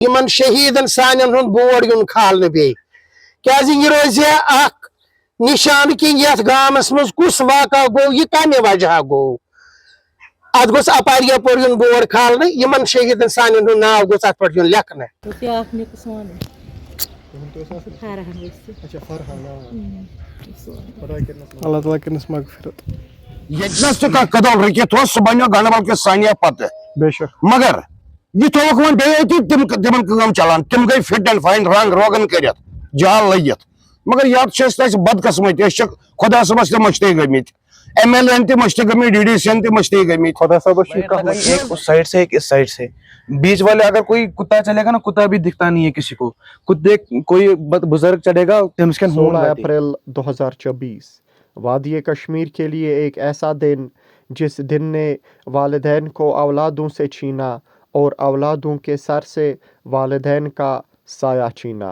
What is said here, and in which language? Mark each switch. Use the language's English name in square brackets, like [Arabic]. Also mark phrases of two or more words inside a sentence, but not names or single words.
[Kashmiri] یمن شہیدن سانن ہند بور یون کھالنے بی کیازِ یہ روزِ اخ نشان کہ یتھ گامس مز کس واقعہ گو یہ کمہ وجہ گو ات گوس اپار یپور یون بور کھالنے یمن شہیدن سانن ہند ناو گوس ات پٹ یون لکھنے [Arabic] اللہ تعالیٰ [Kashmiri] کرنس مغفرت یتنس تہ قدل رکت سہ بنو گنڈبل کس ثانیہ پتہ بے شک مگر یہ تھوک ون بیتی تمن کام چلان تم گئی [English] fit and fine [Kashmiri] رنگ روغن کرت جال لگت مگر یت بدقسمت خدا صبس تہ مشتق گمت ایم ایل این تہ مشتق گمت ڈی ڈی سی تہ مشتق گمت خدا صبس [Urdu] ایک اس سائڈ سے ایک اس سائڈ سے بیچ والے اگر کوئی کتا چلے گا نا کتا بھی دکھتا نہیں ہے کسی کو کتے کوئی بزرگ چڑھے گا 16 اپریل 2024 وادی کشمیر کے لیے ایک ایسا دن جس دن نے والدین کو اولادوں سے چھینا اور اولادوں کے سر سے والدین کا سایہ چھینا۔